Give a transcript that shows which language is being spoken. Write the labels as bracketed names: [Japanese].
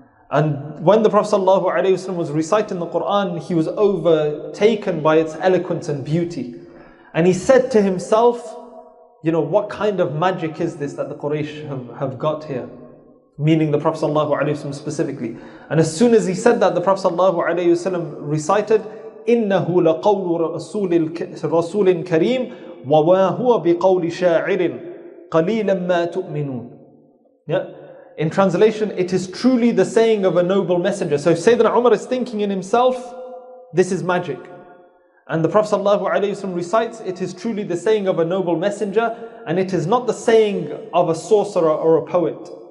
[English] And when the Prophet ﷺ was reciting the Quran, he was overtaken by its eloquence and beauty. And he said to himself, what kind of magic is this that the Quraysh have got here? Meaning the Prophet ﷺ specifically. And as soon as he said that, the Prophet ﷺ recited, [Arabic] إِنَّهُ لَقَوْلُ رَسُولٍ كَرِيمٍ وَمَا هُوَ بِقَوْلِ شَاعِرٍ قَلِيلًا مَا تُؤْمِنُونَ. [English] Yeah? In translation, it is truly the saying of a noble messenger. So Sayyidina Umar is thinking in himself, this is magic. And the Prophet ﷺ recites, it is truly the saying of a noble messenger, and it is not the saying of a sorcerer or a poet.